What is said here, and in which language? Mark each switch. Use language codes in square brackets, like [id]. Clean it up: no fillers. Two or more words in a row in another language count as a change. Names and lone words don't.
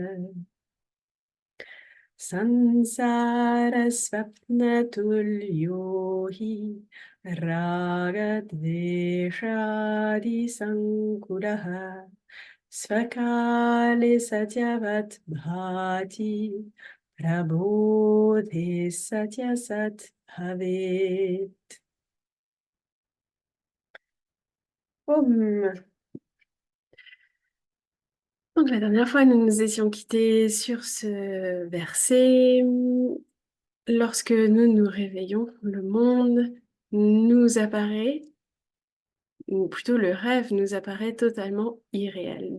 [sa] संसारस्वप्नतुल्यो हि रागद्वेषादिसङ्कुलः स्वकाले सत्यवत् भाति प्रबोधे सत्यसत् भवेत्. Om. [fr] Donc la dernière fois, nous nous étions quittés sur ce verset. Lorsque nous nous réveillons, le monde nous apparaît, ou plutôt le rêve nous apparaît totalement irréel.